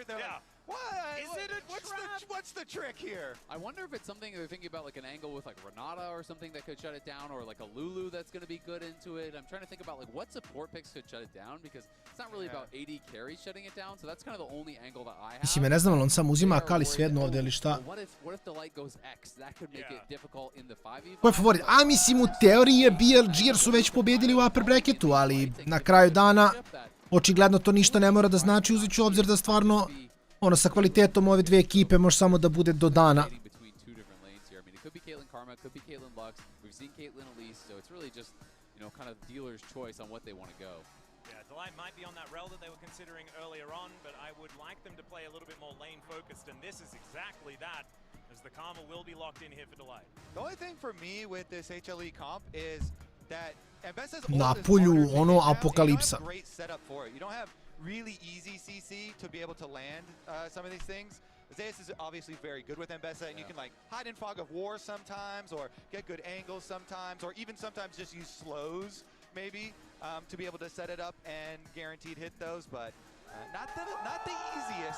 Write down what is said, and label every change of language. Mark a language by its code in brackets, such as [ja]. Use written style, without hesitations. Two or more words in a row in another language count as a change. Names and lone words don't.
[en] They're like, what? Is it a trap? What's the trick here? I wonder if it's something they're thinking about, like an angle with like Renata or something that could shut it down, or like a Lulu that's going to be good into it. I'm trying to think about like what support picks could shut it down, because it's not really about AD carry shutting it down. So that's kind of the only angle that I have. [bs] Mislim, ja ne znam, ali on sam uzima Akali svejedno ovdje ili šta. [en] What if the light goes X? That could make it difficult in the 5v5. [bs] Ko je favorit? A mislim, u teoriji je BLG jer su već pobjedili u [en] upper bracketu, [bs] ali na kraju dana Očigledno to ništa ne mora da znači, uzet ću obzir da stvarno, ono, sa kvalitetom ove dvije ekipe može samo da bude do dana. [en] Light might be on that rail that they were considering earlier on, but I would like them to play a little bit more lane focused, and this is exactly that, as the Karma will be locked in here for Delight. The only thing for me with this HLE comp is that Mbessa's [bs] Na polju, ono, apokalipsa. [en] You don't have great setup for it. You don't have really easy CC to be able to land some of these things. Zeus is obviously very good with Mbessa, and you can like hide in fog of war sometimes, or get good angles sometimes, or even sometimes just use slows, maybe. To be able to set it up and guaranteed hit those, but not the easiest.